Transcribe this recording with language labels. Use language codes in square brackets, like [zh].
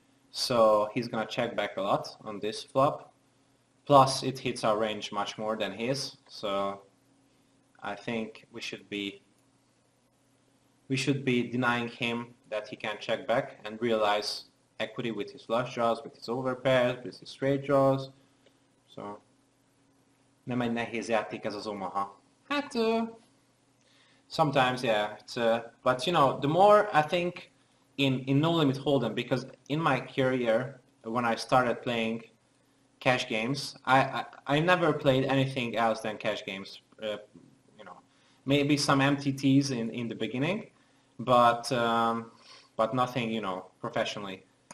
[en] So he's gonna check back a lot on this flop. Plus it hits our range much more than his. So I think we should be denying him that he can check back and realize equity with his flush draws, with his overpairs, with his straight draws. [hu] So nem egy nehéz játék ez az Omaha. [en] Hát sometimes, yeah. But you know, the more I think in no limit hold'em, because in my career when I started playing cash games. I never played anything else than cash games. You know, maybe some MTTs in the beginning, but nothing, you know, professionally.